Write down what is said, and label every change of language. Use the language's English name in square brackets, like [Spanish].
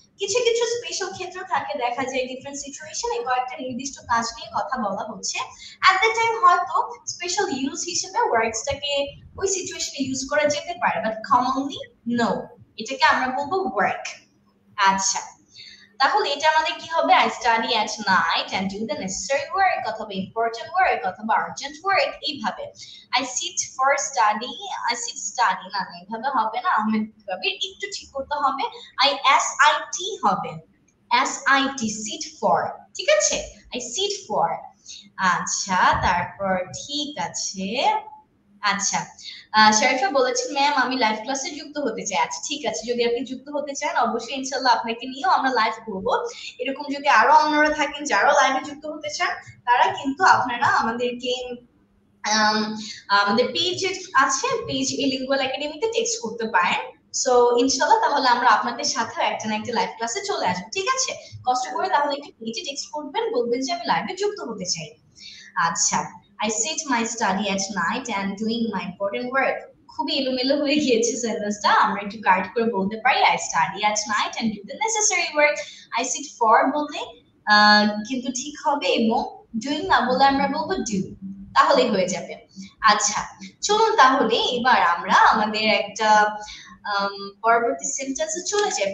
[Bangla] কিছু কিছু স্পেশাল ক্ষেত্র থাকে, দেখা যায় ডিফারেন্ট সিচুয়েশনে কয়েকটা নির্দিষ্ট কাজ নিয়ে কথা বলা হচ্ছে, এট দ্যাট টাইম হয়তো স্পেশাল ইউজ হিসেবে ওয়ার্কসটাকে ওই সিচুয়েশনে ইউজ করা যেতে পারে, বাট কমনলি নো, এটাকে আমরা বলবো ওয়ার্ক। আচ্ছা তাহলে এটা আমাদের কি হবে? [English] I study at night and do the necessary work অথবা important work অথবা urgent work, [Bangla] এইভাবে। [English] I sit for study, I sit study [Bangla] না, এইভাবে হবে না, আহমেদ কবির একটু ঠিক করতে হবে, I sit হবে, [English] sit sit for, [Bangla] ঠিক আছে? [English] I sit for [Bangla] আচ্ছা, তারপর ঠিক আছে। আচ্ছা, শরীফা বলেছেন ম্যাম আমি লাইভ ক্লাসে যুক্ত হতে চাই। আচ্ছা ঠিক আছে, যদি আপনি যুক্ত হতে চান অবশ্যই ইনশাল্লাহ আপনাকে নিয়েও আমরা লাইভ করব। এরকম যদি আরো অন্যরা থাকেন যারা লাইভে যুক্ত হতে চান, তারা কিন্তু আপনারা আমাদেরকে আমাদের পেজ আছে, পেজ ইলিঙ্গুয়াল একাডেমিতে টেক্সট করতে পারেন। সো ইনশাল্লাহ তাহলে আমরা আপনাদের সাথে একটা না একটা লাইভ ক্লাসে চলে আসবো, ঠিক আছে? কষ্ট করে তাহলে একটু পেজে টেক্সট করবেন, বলবেন যে আমি লাইভে যুক্ত হতে চাই। [English] আচ্ছা, I sit my study at night and doing my important work. [Bangla] খুবই এলোমেলো হয়ে গিয়েছে সেন্টেন্সটা, আমরা একটু গাইড করে বলতে পারি [English] I study at night and do the necessary work. I sit for [Bangla] বললে কিন্তু ঠিক হবে, এবং doing না বলে আমরা বলবো do, তাহলেই হয়ে যাবে। আচ্ছা চলুন তাহলে এবার আমরা আমাদের একটা পরবর্তী সেন্টেন্সে চলে যাই।